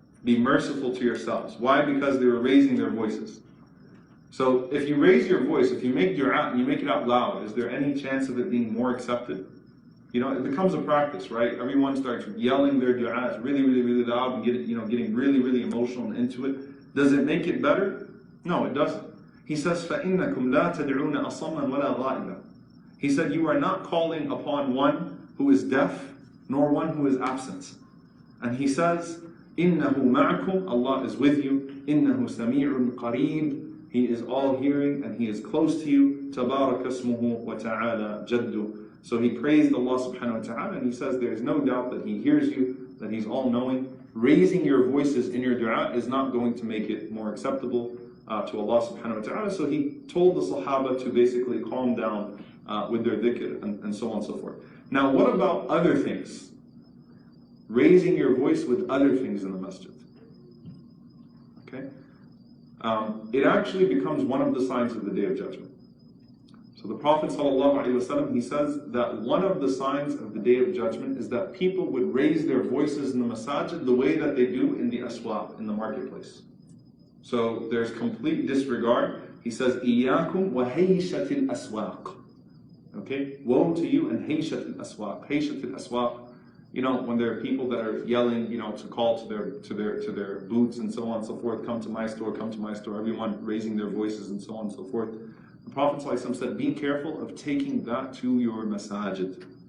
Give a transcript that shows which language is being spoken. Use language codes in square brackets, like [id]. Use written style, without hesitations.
[en] Be merciful to yourselves. Why? Because they were raising their voices. So if you raise your voice, if you make dua and you make it out loud, is there any chance of it being more accepted? It becomes a practice, right? Everyone starts yelling their du'as really, really, really loud and getting really, really emotional and into it. Does it make it better? No, it doesn't. He says, [ar] فَإِنَّكُمْ لَا تَدْعُونَ أَصَمًّا وَلَا غَائِبًا. [en] He said, you are not calling upon one who is deaf, nor one who is absent. And he says, [ar] إِنَّهُ مَعَكُمْ, [en] Allah is with you. [ar] إِنَّهُ سَمِيعٌ قَرِيبٌ. [en] He is all hearing and He is close to you. [ar] تَبَارَكَ اسْمُهُ وَتَعَالَى جَدُّهُ. [en] So he praised Allah subhanahu wa ta'ala and he says there is no doubt that He hears you, that He's all knowing. Raising your voices in your dua is not going to make it more acceptable to Allah subhanahu wa ta'ala. So he told the Sahaba to basically calm down with their dhikr and so on and so forth. Now what about other things? Raising your voice with other things in the masjid. Okay? It actually becomes one of the signs of the Day of Judgment. So the Prophet ﷺ, he says that one of the signs of the Day of Judgment is that people would raise their voices in the masajid the way that they do in the aswaq, in the marketplace. So there's complete disregard. He says, [ar] إِيَّاكُمْ وَهَيْشَةِ الْأَسْوَاقِ. [en] Okay? Woe to you and [ar] هَيْشَةِ الْأَسْوَاقِ. هَيْشَةِ الْأَسْوَاق. [en] When there are people that are yelling, to call to their booths and so on and so forth, come to my store, everyone raising their voices and so on and so forth. The Prophet ﷺ said, be careful of taking that to your masajid.